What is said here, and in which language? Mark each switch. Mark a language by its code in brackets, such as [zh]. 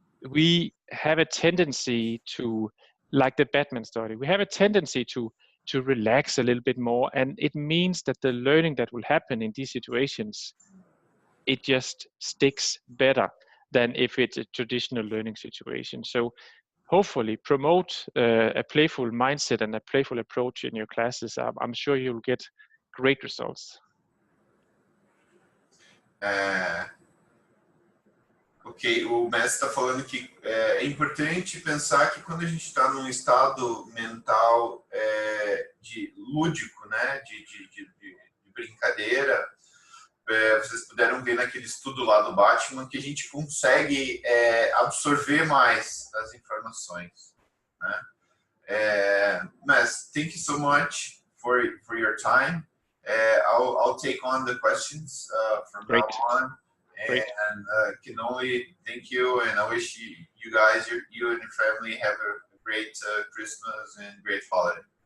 [en] We have a tendency to, like the Batman study, we have a tendency to relax a little bit more, and it means that the learning that will happen in these situations, it just sticks better than if it's a traditional learning situation. So hopefully promote a playful mindset and a playful approach in your classes. I'm sure you'll get great results. [pt] Ok, o mestre está falando que é importante pensar que quando a gente está num estado mental de lúdico, né, de brincadeira, vocês puderam ver naquele estudo lá do Batman que a gente consegue absorver mais as informações, né? [en] Mas thank you so much for your time. I'll take on the questions from Great. now on. Great. And can only thank you, and I wish you guys, you and your family have a great Christmas and great holiday.